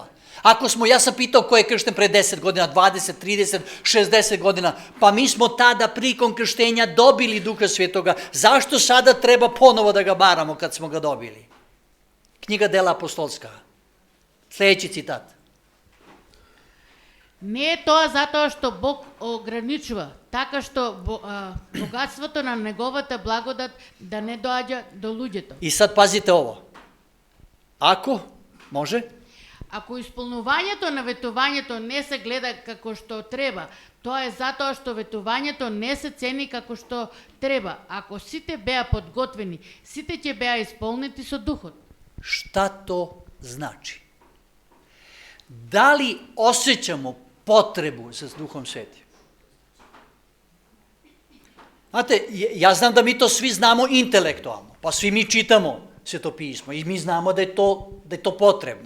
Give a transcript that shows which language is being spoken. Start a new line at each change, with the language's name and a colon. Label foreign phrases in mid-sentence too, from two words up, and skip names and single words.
Serbian: Ako smo, ja sam pitao ko je kršten pre 10 godina, 20, 30, 60 godina, pa mi smo tada prikom krštenja dobili Duha Svetoga, zašto sada treba ponovo da ga baramo kad smo ga dobili? Knjiga Dela apostolska. Sljedeći citat.
Macedonian: Не е тоа затоа што Бог ограничува, така што богатството на неговата благодат да не доаѓа до луѓето.
Serbian: I sad pazite ovo. Ako, može?
Macedonian: Ако исполнувањето на ветувањето не се гледа како што треба, тоа е затоа што ветувањето не се цени како што треба. Ако сите беа подготвени, сите ќе беа исполнети со духот.
Serbian: Šta to znači? Da li osjećamo potrebu za Duhom Svetim? Znate, ja znam da mi to svi znamo intelektualno, pa svi mi čitamo Sveto pismo i mi znamo da je to potrebno.